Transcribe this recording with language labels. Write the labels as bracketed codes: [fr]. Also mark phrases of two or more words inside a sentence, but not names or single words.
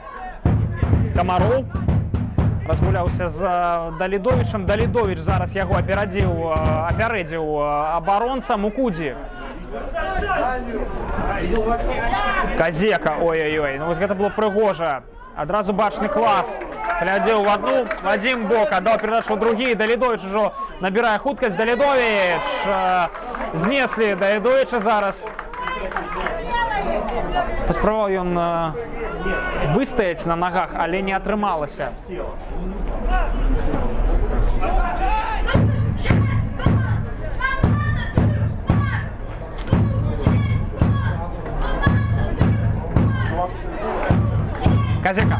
[be] Камароў разгуляўся з Далідовічам. Далідовіч зараз яго апярэдзіў абаронца. Мукудзі Казека, ой-ой-ой, ну вось гэта было прыгожа. Адразу бачны клас. Глядзеў [ru] в одну, в один [be] бок, аддаў перадачу ў другі. Далідовіч ужо набірае хуткасць. Далідовіч знеслі Далідовіча зараз. Паспрабаваў ён выстаяць на нагах, але не атрымалася. Казека.